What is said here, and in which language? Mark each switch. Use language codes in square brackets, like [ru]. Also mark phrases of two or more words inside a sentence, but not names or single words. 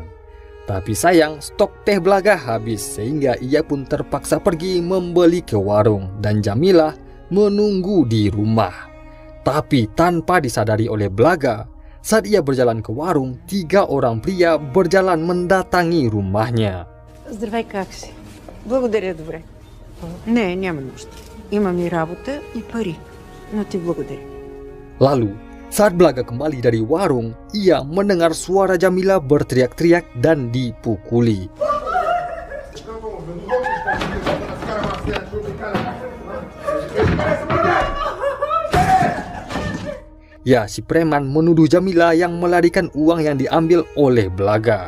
[id] Tapi sayang, stok teh Blaga habis sehingga ia pun terpaksa pergi membeli ke warung dan Jamilah menunggu di rumah. Tapi tanpa disadari oleh Blaga, saat ia berjalan ke warung, 3 orang pria berjalan mendatangi rumahnya. [bg] Здравей, как си? Благодаря, добре. Не, няма нужда. Имам и работа, и пари. Но ти благодаря. [id] Lalu, saat Blaga kembali dari warung, ia mendengar suara Jamilah berteriak-teriak dan dipukuli. Ya, si preman menuduh Jamilah yang melarikan uang yang diambil oleh Blaga.